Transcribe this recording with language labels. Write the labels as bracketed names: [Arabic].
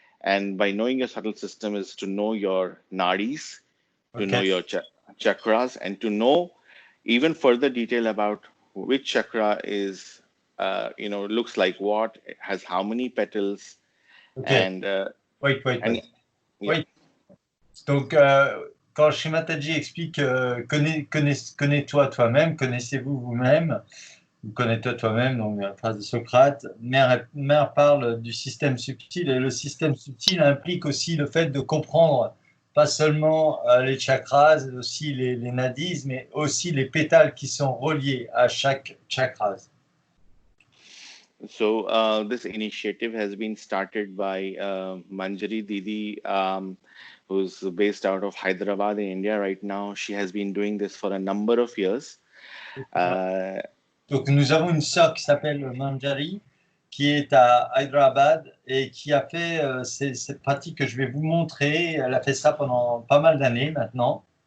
[English] And by knowing your subtle system is to know your nadis, to know OK. your chakras, and to know even further detail about which chakra is, looks like what, has how many petals, OK. and Wait, wait, and wait. yeah. Wait. [French] Donc, quand Shrimataji explique connais-toi toi-même, connaissez-vous vous-même, ou connais-toi toi-même, donc la phrase de Socrate, Mère parle du système subtil, et le système subtil implique aussi le fait de comprendre pas seulement les chakras, aussi les nadis, mais aussi les pétales qui sont reliés à chaque chakra. [English] So this initiative has been started by Manjari Didi, who's based out of Hyderabad in India right now. She has been doing this for a number of years. Uh, [French] Donc nous avons une sœur qui s'appelle Manjari, qui est à Hyderabad et qui a fait cette pratique que je vais vous montrer. Elle a fait ça pendant pas mal d'années maintenant.